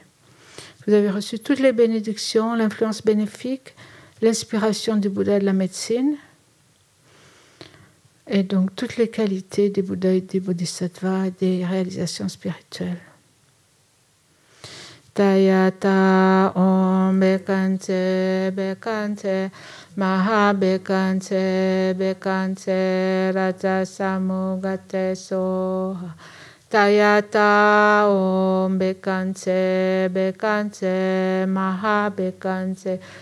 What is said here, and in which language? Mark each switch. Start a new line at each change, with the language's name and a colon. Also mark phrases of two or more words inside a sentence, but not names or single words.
French: Vous avez reçu toutes les bénédictions, l'influence bénéfique, l'inspiration du Bouddha de la médecine, et donc toutes les qualités des Bouddhas et des Bodhisattvas et des réalisations spirituelles.
Sanskrit: Tayata Om Bekante Bekante Maha Bekante Bekante Raja Samugate Soha Tayata Om Bekante Bekante Maha Bekante